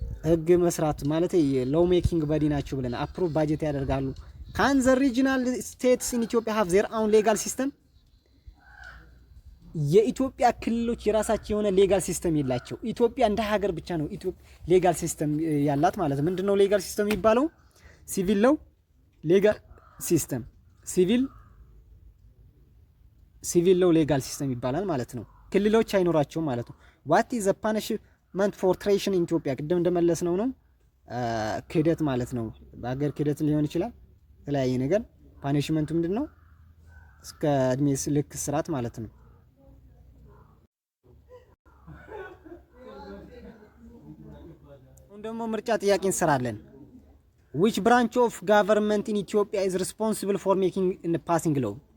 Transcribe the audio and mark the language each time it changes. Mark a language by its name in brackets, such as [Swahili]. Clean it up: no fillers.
[Amharic] ህግ መስራት ማለት ሎው ሜኪንግ ባዲ ናቸው ብለን አፕሩቭ ባጀት ያደርጋሉ። [English] Can the regional states in Ethiopia have their own legal system? [Amharic] የኢትዮጵያ ክልሎች የራሳቸው የሆነ ሌጋል ሲስተም የላቸው። ኢትዮጵያ እንደ ሀገር ብቻ ነው ሌጋል ሲስተም ያላት ማለት ነው። ምንድነው ሌጋል ሲስተም የሚባለው? ሲቪል ሎው ሌጋል ሲስተም፣ ሲቪል ሎው ሌጋል ሲስተም ይባላል ማለት ነው። ክልሎች አይኖራቸውም ማለት ነው። [English] ዋት ኢዝ ዘ ፓኒሽመንት ፎር ትሬሽን ኢን ኢትዮጵያ? [Amharic] ቅድም እንደመለስ ነው ክህደት ማለት ነው። በሀገር ክህደት ሊሆን ይችላል የተለያየ ነገር። ፓኒሽመንቱ ምንድነው? እስከ እድሜ ልክ እስራት ማለት ነው። አሁን ደግሞ ምርጫ ጥያቄ እንሰራለን። [English] which branch of government in Ethiopia is responsible for making and passing law?